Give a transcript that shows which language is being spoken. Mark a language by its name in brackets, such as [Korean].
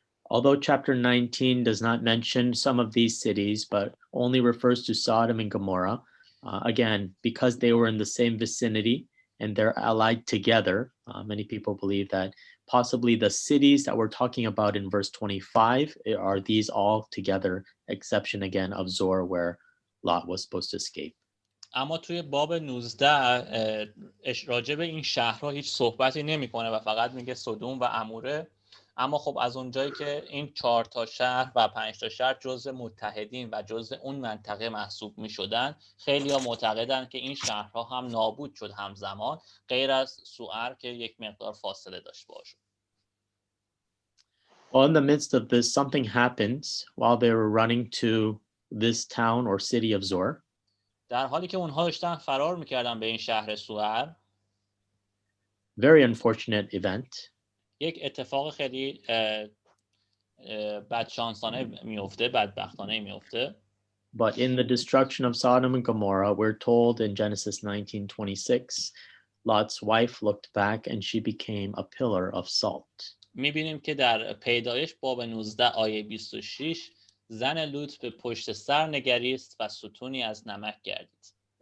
[English] Although chapter 19 does not mention some of these cities, but only refers to Sodom and Gomorrah, again, because they were in the same vicinity and they're allied together, many people believe that possibly the cities that we're talking about in verse 25 are these all together, exception again of Zor, where Lot was supposed to escape. [Persian] اما توی باب 19 راجع به این شهرها هیچ صحبتی نمیکنه و فقط میگه سدوم و اموره. اما خب از اونجایی که این 4 تا شهر و 5 تا شهر جزء متحدین و جزء اون منطقه محسوب میشدن، خیلی‌ها معتقدن که این شهرها هم نابود شد همزمان، غیر از سوئر که یک مقدار فاصله داشت باشه. [English] Well, in the midst of this, something happens while they were running to this town or city of Zor. [Persian] در حالی که اونها داشتن فرار میکردن به این شهر سوئر، [English] Very unfortunate event. [Persian] یک اتفاق خیلی بدشانسانه میفته، بدبختانه میفته. [English] But in the destruction of Sodom and Gomorrah, we're told in Genesis 19:26, Lot's wife looked back and she became a pillar of salt. [Persian] میبینیم که در پیدایش باب 19 آیه 26 زن لوط به پشت سر نگریست و ستونی از نمک گردید.